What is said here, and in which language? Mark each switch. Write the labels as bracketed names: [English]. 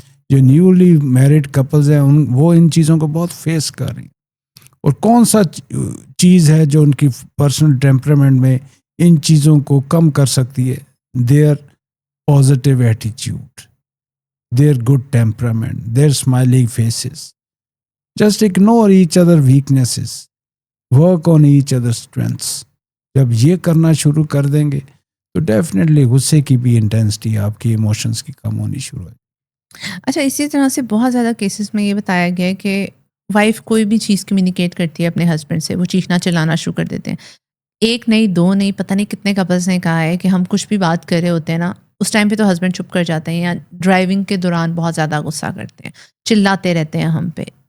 [Urdu] جو newly married couples ہیں وہ ان چیزوں کو بہت فیس کر رہی ہیں. اور کون سا چیز ہے جو ان کی پرسنل ٹیمپرامنٹ میں ان چیزوں کو کم کر سکتی ہے؟ [English] Their positive ایٹیچیوڈ, their good temperament, their smiling faces. Just ignore each other weaknesses. Work on each other's strengths. [Urdu] جب یہ کرنا شروع کر دیں گے تو ڈیفینیٹلی غصے کی بھی انٹینسٹی آپ کی ایموشنس کی کم ہونی شروع ہو جائے. اچھا, اسی طرح سے بہت زیادہ کیسز میں یہ بتایا گیا ہے کہ وائف کوئی بھی چیز کمیونیکیٹ کرتی ہے اپنے ہسبینڈ سے, وہ چیخنا چلانا شروع کر دیتے ہیں. ایک نہیں, دو نہیں, پتہ نہیں کتنے کپلز نے کہا ہے کہ ہم کچھ بھی بات کر رہے ہوتے ہیں نا, اس ٹائم پہ تو ہسبینڈ چپ کر جاتے ہیں, یا ڈرائیونگ کے دوران بہت زیادہ غصہ کرتے ہیں, چلاتے رہتے ہیں ہم پہ.